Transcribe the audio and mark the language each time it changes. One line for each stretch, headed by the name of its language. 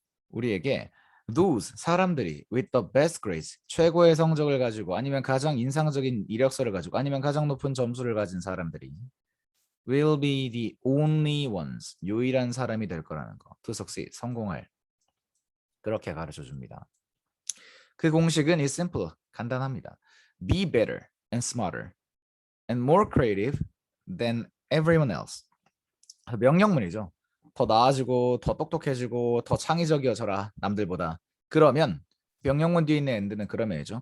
Korean: 우리에게
English: those
Korean: 사람들이
English: with the best grades
Korean: 최고의 성적을 가지고 아니면 가장 인상적인 이력서를 가지고 아니면 가장 높은 점수를 가진 사람들이
English: will be the only ones
Korean: 유일한 사람이 될 거라는 거.
English: to succeed
Korean: 성공할 그렇게 가르쳐 줍니다. 그 공식은
English: is simple
Korean: 간단합니다.
English: Be better and smarter and more creative than everyone else.
Korean: 명령문이죠. 더 나아지고 더 똑똑해지고 더 창의적이어져라 남들보다. 그러면 명령문 뒤에 있는 and는 그러면이죠.